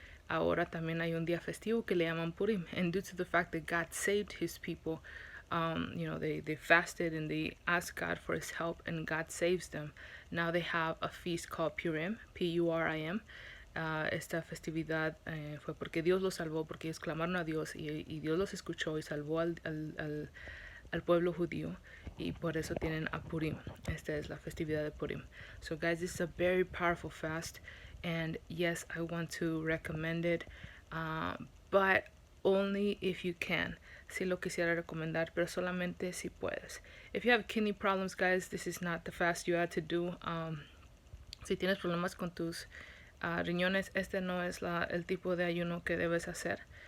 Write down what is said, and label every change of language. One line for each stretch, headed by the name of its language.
Spanish: Ahora también hay un día festivo que le llaman Purim,
English: and due to the fact that God saved his people, they fasted and they asked God for his help, and God saves them. Now they have a feast called Purim, Purim.
Spanish: Esta festividad fue porque Dios los salvó, porque ellos clamaron a Dios, y Dios los escuchó y salvó al pueblo judío, y por eso tienen a Purim. Esta es la festividad de Purim.
English: So guys, this is a very powerful fast, and yes, I want to recommend it, but only if you can.
Spanish: Si lo quisiera recomendar, pero solamente si puedes.
English: If you have kidney problems, guys, this is not the fast you have to do.
Spanish: Si tienes problemas con tus riñones, este no es el tipo de ayuno que debes hacer.